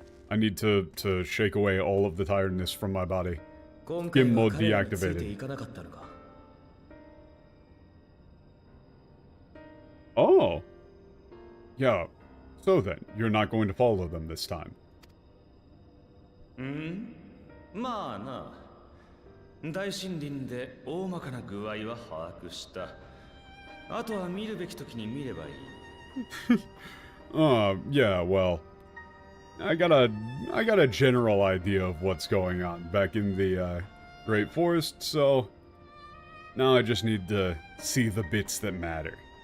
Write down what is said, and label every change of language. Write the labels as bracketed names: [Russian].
[English] I need to shake away all of the tiredness from my body. Skin mode deactivated. Oh. Yeah. So then, you're not going to follow them this time. [Japanese] まあな。大森林で大まかな具合は把握した。あとは見るべき時に見ればいい。 [English] Yeah, well, I got a general idea of what's going on back in the Great Forest, so now I just need to see the bits that matter.